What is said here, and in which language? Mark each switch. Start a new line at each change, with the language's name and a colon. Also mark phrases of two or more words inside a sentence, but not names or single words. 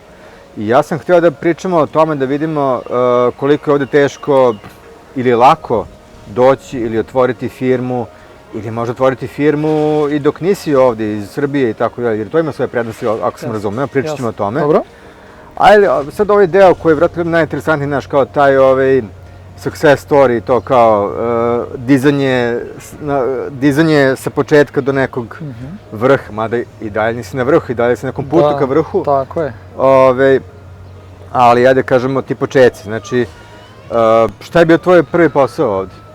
Serbian: I ja sam htio da pričamo o tome da vidimo koliko je ovde teško ili lako doći ili otvoriti firmu ili možda otvoriti firmu i dok nisi ovde iz Srbije i tako dalje, jer to ima svoje prednosti, ako sam razumeo, pričat ćemo o tome. Dobro. Ajde, sad ovaj deo koji je vratno najinteresantniji, znaš, kao taj
English: success story,
Serbian: to kao dizanje sa početka do nekog vrha, mada i dalje nisi na vrhu, i dalje si na nekom putu ka vrhu. Tako je. Ali, ajde kažemo, ti početci, znači, šta je bio tvoj prvi posao ovde?